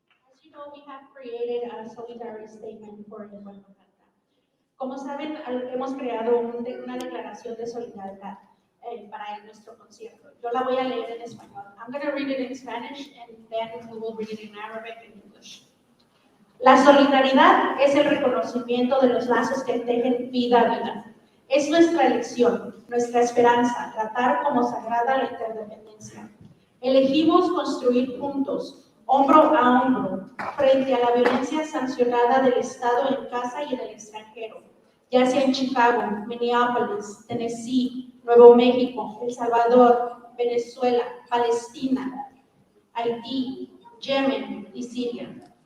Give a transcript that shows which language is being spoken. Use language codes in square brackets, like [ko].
[en] As you know, we have created a solidarity statement for the Pueblo Canta. [es] Como saben, hemos creado una declaración de solidaridad para nuestro concierto. Yo la voy a leer en español. [en] I'm going to read it in Spanish and then we will read it in Arabic and English. [es] La solidaridad es el reconocimiento de los lazos que tejen vida a vida. Es nuestra elección, nuestra esperanza, tratar como sagrada la interdependencia. Elegimos construir juntos, hombro a hombro, frente a la violencia sancionada del Estado en casa y en el extranjero, ya sea en Chicago, Minneapolis, Tennessee, Nuevo México, El Salvador, Venezuela, Palestina, Haití, Yemen y Siria.